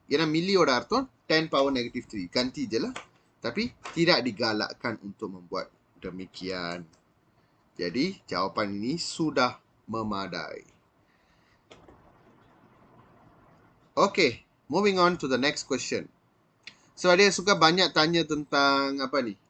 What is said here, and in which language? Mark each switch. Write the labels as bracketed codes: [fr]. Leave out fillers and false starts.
[ta] ஏன்னா மில்லியோட அர்த்தம் 10 power negative 3. [ms] Ganti je lah. Tapi tidak digalakkan untuk membuat demikian. Jadi jawapan ini sudah memadai. [en] Okay, moving on to the next question. [ms] So ada yang suka banyak tanya tentang apa ni?